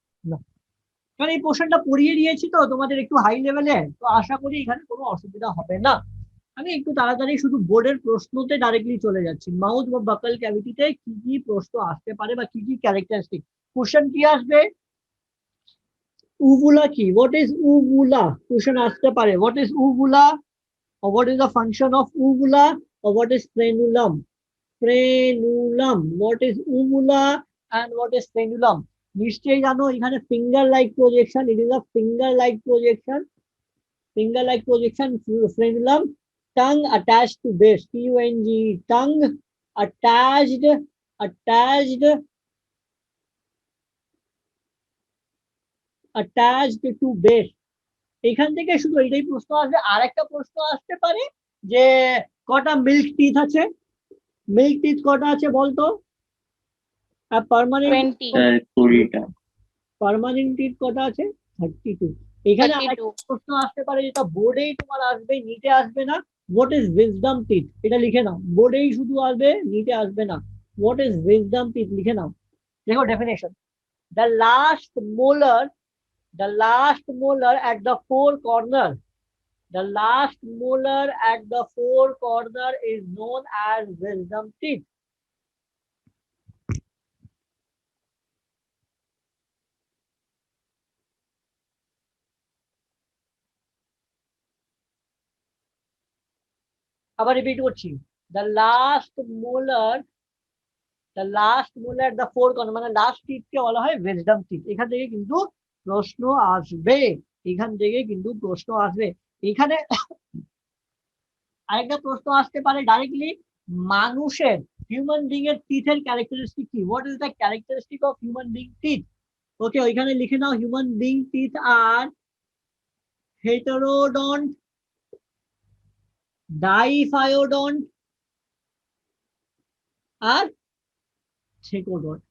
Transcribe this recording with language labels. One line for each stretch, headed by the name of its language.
Bangla: না, কারণ এই পোর্শনটা পড়িয়ে দিয়েছি তো তোমাদের একটু হাই লেভেলে, তো আশা করি এখানে কোনো অসুবিধা হবে না। আমি একটু তাড়াতাড়ি শুধু বোর্ডের প্রশ্নতে ডাইরেক্টলি চলে যাচ্ছি। মাউথ বা বাকাল ক্যাভিটিতে কি কি প্রশ্ন আসতে পারে বা কি কি ক্যারেক্টারিস্টিক। কোশ্চেন কি আসবে? উভুলা কি?
English: What is uvula?
Bangla: কোশ্চেন আসতে পারে,
English: What is uvula, or what is the function of uvula, or what is frenulum? Frenulum, what is uvula and what is frenulum?
Bangla: নিশ্চয়ই জানো এখানে
English: Finger like projection, it is a finger like projection, finger like projection. Frenulum, tongue attached to base, tung, tongue attached attached attached to base.
Bangla: এখান থেকে শুধু এটাই প্রশ্ন আসবে। আর একটা প্রশ্ন আসতে পারে যে কটা মিল্ক টিথ আছে, মিল্ক টিথ কটা আছে বলতো?
English: permanent 20,
Bangla: 20টা। পার্মানেন্ট টিথ কটা আছে? 32। এখানে
English: 32,
Bangla: আরেকটা প্রশ্ন আসতে পারে যেটা বোর্ডেই তোমার আসবে, নিটে আসবে না।
English: What is wisdom teeth?
Bangla: এটা লিখে নাও, বোর্ডেই শুধু আসবে, নিটে আসবে না।
English: what is wisdom teeth
Bangla: লিখে নাও। দেখো
English: Definition, the last molar, the last molar at the four corner, the last molar at the four corner is known as wisdom teeth.
Bangla: আবার repeat করছি,
English: the last molar, the last molar at the four corner
Bangla: মানে last টিথকে বলা হয়
English: wisdom teeth।
Bangla: এখান থেকে কিন্তু প্রশ্ন আসবে, এখান থেকে কিন্তু প্রশ্ন আসবে। এখানে আরেকটা প্রশ্ন আসতে পারে ডাইরেক্টলি, মানুষের, হিউম্যান বিং এর টিথের ক্যারেক্টারিস্টিক কি?
English: What is the characteristic of human being teeth?
Bangla: ওকে, ওইখানে লিখে নাও, হিউম্যান বিং টিথ আর হেটারোডন্ট, ডাইফায়োডন্ট আর থেকোডন্ট।